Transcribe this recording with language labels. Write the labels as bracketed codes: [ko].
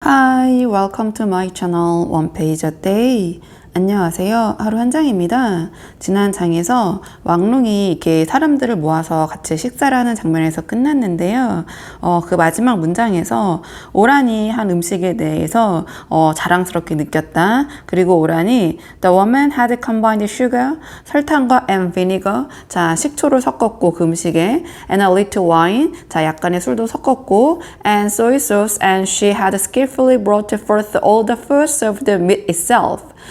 [en] welcome to my channel One Page a Day. [ko] 안녕하세요. 하루 한 장입니다. 지난 장에서 왕룽이 이렇게 사람들을 모아서 같이 식사를 하는 장면에서 끝났는데요. 그 마지막 문장에서 오란이 한 음식에 대해서 자랑스럽게 느꼈다. 그리고 오란이 [en] The woman had combined sugar, [ko] 설탕과 [en] and vinegar, [ko] 자 식초를 섞었고 그 음식에 [en] and a little wine, [ko] 자 약간의 술도 섞었고 [en] and soy sauce and she had skillfully brought forth all the fruits of the meat itself.